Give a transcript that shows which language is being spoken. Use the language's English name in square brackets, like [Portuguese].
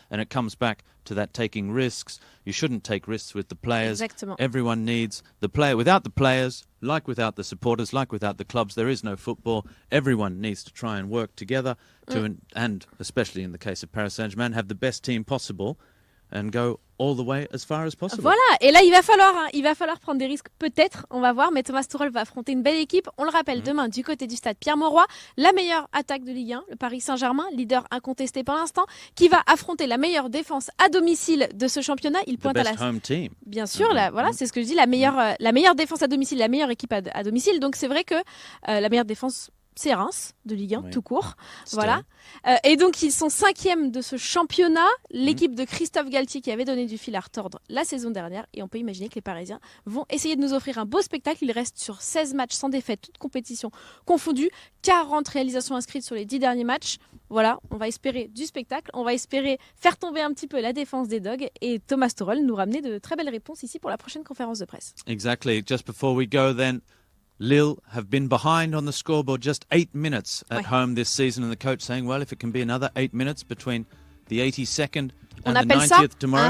[English] And it comes back to that taking risks. You shouldn't take risks with the players. [French] Exactement. [English] Everyone needs the player. Without the players, like without the supporters, like without the clubs, there is no football. Everyone needs to try and work together to, and especially in the case of Paris Saint-Germain, have the best team possible and go all the way as far as possible. [French] Voilà, et là il va falloir prendre des risques peut-être, on va voir, mais Thomas Tuchel va affronter une belle équipe. On le rappelle, demain du côté du stade Pierre-Mauroy, la meilleure attaque de Ligue 1, le Paris Saint-Germain, leader incontesté pour l'instant, qui va affronter la meilleure défense à domicile de ce championnat. Il pointe [English] the best home team. [French] Bien sûr, là, voilà, c'est ce que je dis, la meilleure défense à domicile, la meilleure équipe à domicile. Donc c'est vrai que la meilleure défense, c'est Reims, de Ligue 1, tout court. Voilà. Et donc, ils sont 5e de ce championnat. L'équipe de Christophe Galtier qui avait donné du fil à retordre la saison dernière. Et on peut imaginer que les Parisiens vont essayer de nous offrir un beau spectacle. Ils restent sur 16 matchs sans défaite, toutes compétitions confondues. 40 réalisations inscrites sur les 10 derniers matchs. Voilà, on va espérer du spectacle. On va espérer faire tomber un petit peu la défense des Dogs. Et Thomas Tuchel nous ramener de très belles réponses ici pour la prochaine conférence de presse. [English] Exactly. Just before we go then, Lille have been behind on the scoreboard just 8 minutes at home this season, and the coach saying, well, if it can be another 8 minutes between the 82nd and the 90th tomorrow,